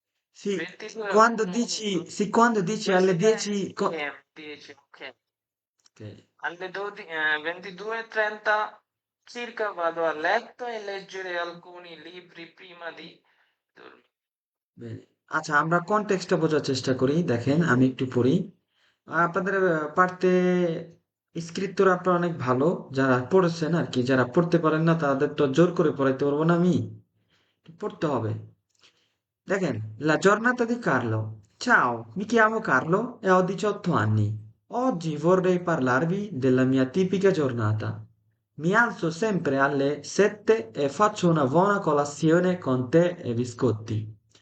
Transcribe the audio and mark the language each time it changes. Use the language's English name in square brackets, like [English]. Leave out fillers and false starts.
[Italian] Sì, 22 quando dici alle 10... 10, ok. Ok, Alle 12, 22:30 circa vado a letto e leggere alcuni libri prima di dormire. [Bangla] বেশ। আচ্ছা, আমরা কনটেক্সটটা বোঝার চেষ্টা করি। দেখেন, আমি একটু পড়ি। আপনাদের পারতে স্ক্রিপ্টরা আপনারা অনেক ভালো, যারা পড়েছেন আর কি। যারা পড়তে পারেন না তাদের তো জোর করে পড়াইতে পারবো না আমি, পড়তে হবে। [Italian] Decen, la giornata di Carlo. Ciao, mi chiamo Carlo e ho 18 anni. Oggi vorrei parlarvi della mia tipica giornata. Mi alzo sempre alle 7 e faccio una buona colazione con tè e biscotti.